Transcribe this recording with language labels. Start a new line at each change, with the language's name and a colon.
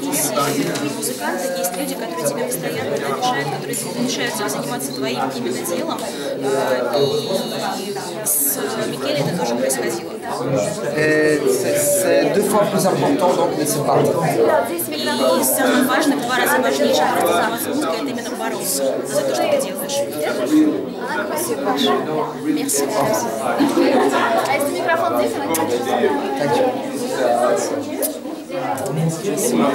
Russian: В профессии музыканта есть люди, которые тебя постоянно мешают, которые мешают тебе заниматься твоим именно делом. И с Микеле это тоже происходило.
French: C'est 2 fois plus important donc de se battre.
Russian: И самое важное, в 2 раза важнее, чем просто заниматься музыкой, это именно бороться за то, что ты делаешь. Спасибо большое.
French: Merci.
Russian: А если микрофон здесь, она не